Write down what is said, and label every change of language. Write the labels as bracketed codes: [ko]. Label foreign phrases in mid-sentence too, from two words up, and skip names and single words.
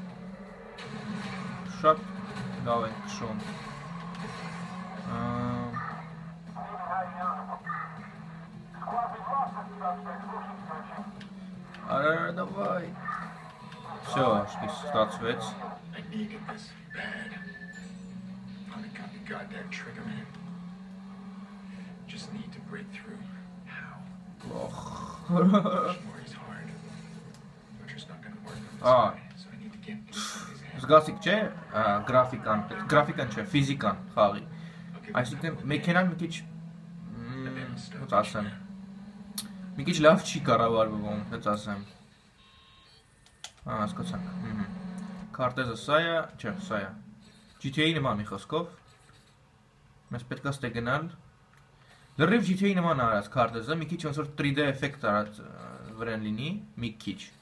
[hy] Շատ լավ են քշում։ Արա, [ru] давай։ Всё, [hy] ստացվեց։ [en] I needed this bad. Finally got the goddamn trigger, man. Just need to break through. How? Օխ։ More is hard. Which is not gonna work on this. [hy] զգացիք չէ, գրաֆիկան չէ, ֆիզիկան խաղի։ Այսինքն մեքենան մի քիչ ոնց ասեմ։ Մի քիչ լավ չի կառավարվում, ոնց ասեմ։ Հասկացանք։ Քարտեզը սա է, չէ, սա է։ GTA-ի նման մի խոսքով։ Մեզ պետք է ստե գնալ։ Լրիվ GTA-ի նման արած քարտեզը, մի քիչ ոնց որ 3D էֆեկտ արած վրան լինի, մի քիչ։